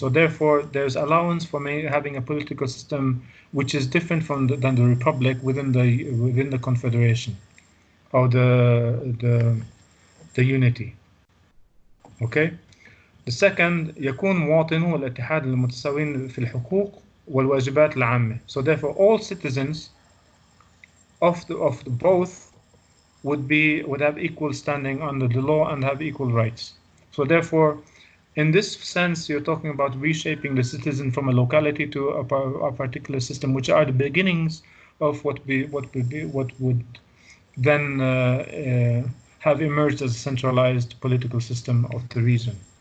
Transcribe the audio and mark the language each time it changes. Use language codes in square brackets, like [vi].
[en] So therefore, there's allowance for having a political system which is different than the republic within the confederation or the unity. Okay. The second, [ar] يكون مواطنو الاتحاد المتساوين في الحقوق والواجبات العامة. [en] So therefore, all citizens of both would have equal standing under the law and have equal rights. So therefore, in this sense, you're talking about reshaping the citizen from a locality to a particular system, which are the beginnings of what would then have emerged as a centralized political system of the region.